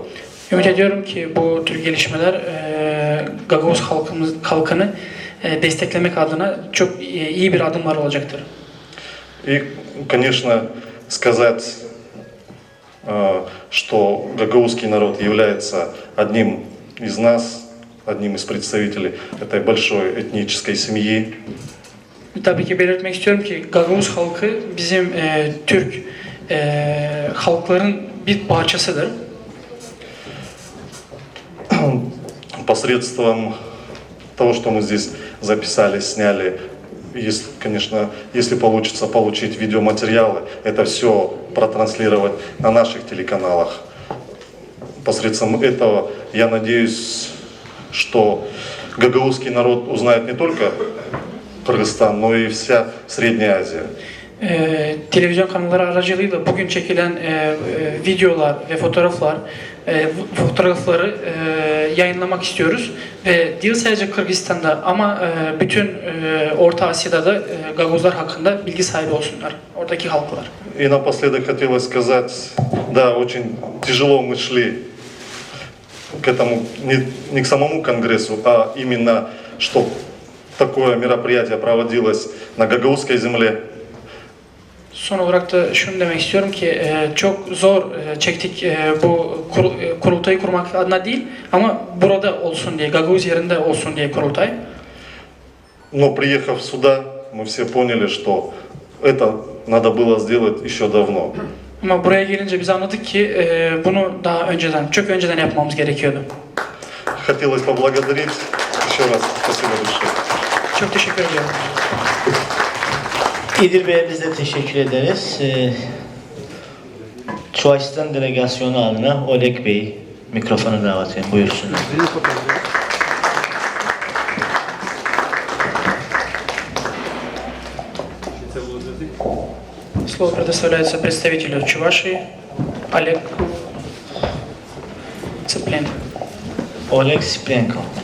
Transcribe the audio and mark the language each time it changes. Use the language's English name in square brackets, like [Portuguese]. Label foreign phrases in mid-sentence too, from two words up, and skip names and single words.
[Turkish] Ümit ediyorum ki bu tür gelişmeler Gagavuz halkını desteklemek adına çok iyi bir adımlar olacaktır. [Russian] И, конечно, сказать, что гагаузский народ является одним из нас, одним из представителей этой большой этнической семьи. [Turkish] Tabii ki belirtmek istiyorum ki Gagavuz halkı bizim Türk halkların bir parçasıdır. [Russian] Посредством того, что мы здесь записали, сняли, если, конечно, если получится получить видеоматериалы, это все протранслировать на наших телеканалах. Посредством этого, я надеюсь, что гагаузский народ узнает не только Kırgızistan, но и вся Средняя Азия. [Turkish] Televizyon kanalları aracılığıyla bugün çekilen videolar ve fotoğrafları yayınlamak istiyoruz ve değil sadece Kırgızistan'da ama bütün Orta Asya'da da Gagavuzlar hakkında bilgi sahibi olsunlar, oradaki halklar. [Russian] И напоследок хотелось сказать, да, очень тяжело мы шли к этому, не к самому конгрессу, а именно, чтобы такое мероприятие проводилось на гагаузской земле. [Turkish] Son olarak da şunu demek istiyorum ki çok zor çektik bu kurultayı kurmak adına değil ama burada olsun diye, Gagavuz yerinde olsun diye kurultay. [Russian] Но приехав сюда, мы все поняли, что это надо было сделать еще давно. [Turkish] Ama buraya gelince biz anladık ki bunu daha önceden, çok önceden yapmamız gerekiyordu. [Russian] Хотелось поблагодарить еще раз. Спасибо большое. [Turkish] Çok teşekkür ediyorum. İdil Bey'e biz de teşekkür ederiz. Çuvaşistan delegasyonu adına Oleg Bey mikrofonu davet edin. Buyursunlar. [Russian] Слово предоставляется представителю Чувашии Олег Цыпленко. [Turkish] Oleg Siplenko.